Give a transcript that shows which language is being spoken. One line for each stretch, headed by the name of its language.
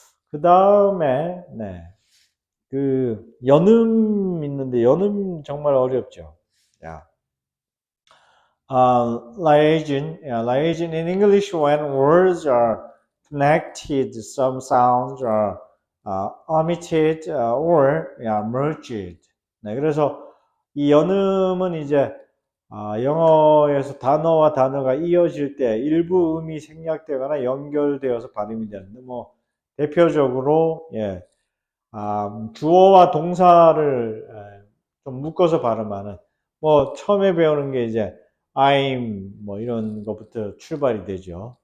Korean: 그 다음에 연음 있는데 연음 정말 어렵죠.
English: Liaison in English, when words are connected, some sounds are omitted or merged.
Korean: 네, 그래서 이 연음은 이제 영어에서 단어와 단어가 이어질 때 일부 음이 생략되거나 연결되어서 발음이 되는데, 뭐 대표적으로 주어와 동사를 좀 묶어서 발음하는, 뭐 처음에 배우는 게 이제 I'm 뭐 이런 것부터 출발이 되죠.